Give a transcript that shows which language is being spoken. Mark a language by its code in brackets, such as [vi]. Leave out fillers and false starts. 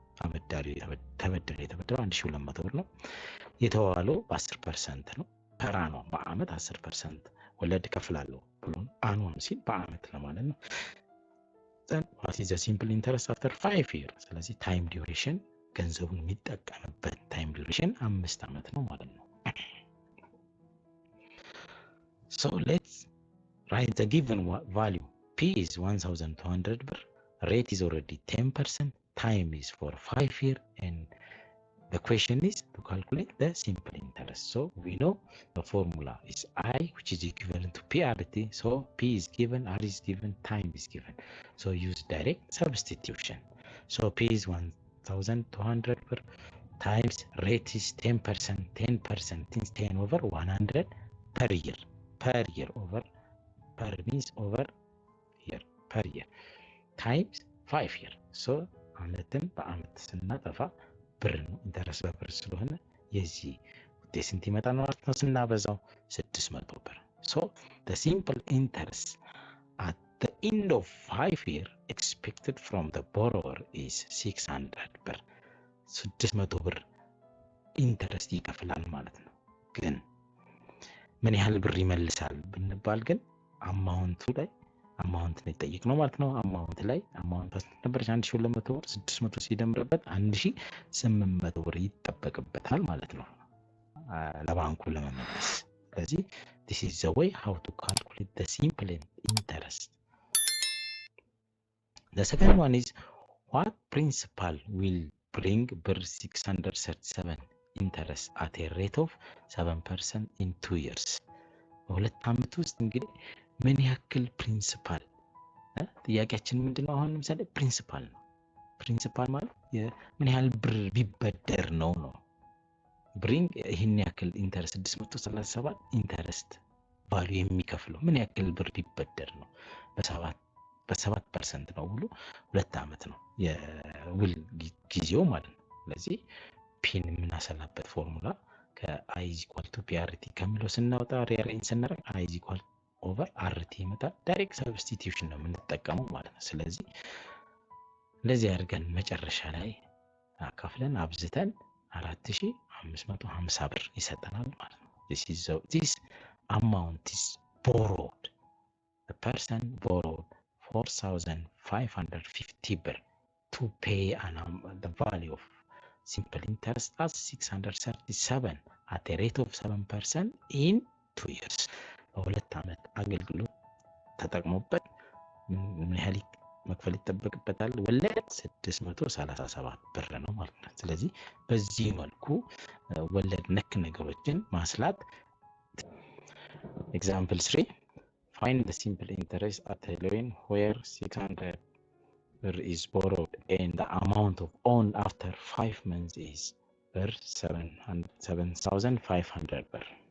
[am] ተበደረ የተበደረው 1200 ብር ነው። የተዋዋለው በ10% ነው። ፐር አኗም በአመት 10% ወለድ ከፍላለሁ ብሎ አኗም ሲል በአመት ለማለት ነው። [en] then what is the simple interest after 5 years? [am] ስለዚህ ታይም ዲዩሬሽን ገንዘቡን የሚጠቀምበት ታይም ዲዩሬሽን 5 አመት ነው ማለት ነው። [en] so let's write the given value. P is 1200 ብር, rate is already 10%, time is for 5 years, and the question is to calculate the simple interest. So we know the formula is I, which is equivalent to PRT. So P is given, R is given, time is given. So use direct substitution. So P is 1200 per times rate is 10%. 10% is 10 over 100 per year. Per year over, per means over year, per year. Times 5 year. [am] So አመትን በአመት ስናጠፋ ብር ነው። ኢንተረስት በብር ስለሆነ የዚህ ውጤት ስንት ይመጣል ማለት ነው? ስናበዛው 600 ብር። [en] So the simple interest at the end of 5 years expected from the borrower is [am] 600 ብር። 600 ብር ኢንተረስት ይከፍላል ማለት ነው። ግን ምን ያህል ብር ይመልሳል ብንባል ግን አማውንቱ ላይ አማውንት ነው የጠየቅነው ማለት ነው። አማውንት ላይ አማውንት ነበር 1200 ብር 600 ሲደምርበት 1800 ብር ይጠበቅበታል ማለት ነው ለባንኩ ለመመለስ። ስለዚህ [en] this is the way how to calculate the simple interest. The second one is what principal will bring ብር 637 interest at a rate of 7% in 2 years? [am] በሁለት አመት ውስጥ እንግዲህ ምን ያክል ፕሪንሲፓል ጥያቄያችን ምንድነው? አሁን ለምሳሌ ፕሪንሲፓል ነው። ፕሪንሲፓል ማለት ምን ያህል ብር ቢበደር ነው ነው ብሪንግ ይሄን ያክል ኢንተረስት 637 ኢንተረስት ቫልዩ የሚከፍለው ምን ያክል ብር ቢበደር ነው? በ7% ነው ብሎ 2 አመት ነው የውል ጊዜው ማለት ነው። ስለዚህ ፒን የምናሰላበት ፎርሙላ ከአይ ኢዝ ኢኳል ቱ ፒአርቲ ከሚለው ስናወጣ ሪአሬንጅ ስናደርግ አይ ኢዝ ኢኳል ኦቨር አርቲ ይመጣል። ዳይሬክት ሰብስቲቲዩሽን ነው የምንጠቀመው ማለት ነው። ስለዚህ እንደዚህ አድርገን መጨረሻ ላይ አካፍለን አብዝተን 4550 ብር ይሰጠናል ማለት ነው። [en] this amount is borrowed. The person borrowed 4550 ብር to pay the value of simple interest as 637 at a rate of 7% in 2 years. [am] በሁለት አመት አገልግሎት ተጠቅሞበት ምን ያህል መክፈል ይጠበቅበታል? ወለድ 637 ብር ነው ማለት ነው። ስለዚህ በዚህ መልኩ ወለድ ነክ ነገሮችን ማስላት። [en] Example 3 find the simple interest at a loan where 600 ብር is borrowed and the amount of owned after 5 months is ብር 7500 ብር.